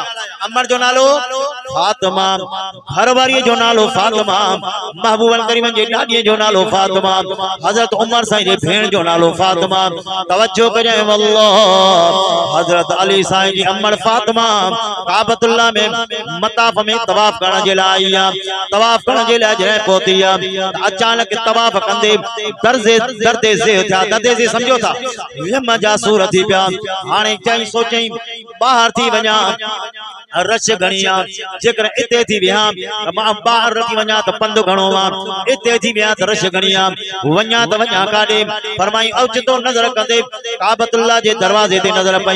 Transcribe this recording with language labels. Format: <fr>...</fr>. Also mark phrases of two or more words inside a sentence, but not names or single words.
<sd>अमर जो नालो फातिमा, घरवारी जो नालो फातिमा, महबूबन करीम जे ॾाॾीअ जो नालो फातिमा, हज़रत उमर साईं जे भेण जो नालो फातिमा। तवज्जो कजे वल्लाह, हज़रत अली साईं जी अमर फातिमा काबतुल्लाह में मताफ में तवाफ करण जे लाइ आई आहे। तवाफ करण जे लाइ जॾहिं पहुती आहे अचानक तवाफ कंदे दर्दे से थिया। दर्दे से सम्झो था हिम जा सूर थी पिया। हाणे चई सोचई ॿाहिरि थी वञा, रश घणी आहे, जेकर इते थी विया मां ॿाहिरि थी वञा त पंधु घणो आहे, इते थी विया त रश घणी आहे, वञा त वञा काॾे। फरमाई ओचितो नज़र कंदे काबतुल्लाह जे दरवाज़े ते नज़र पई।</sd>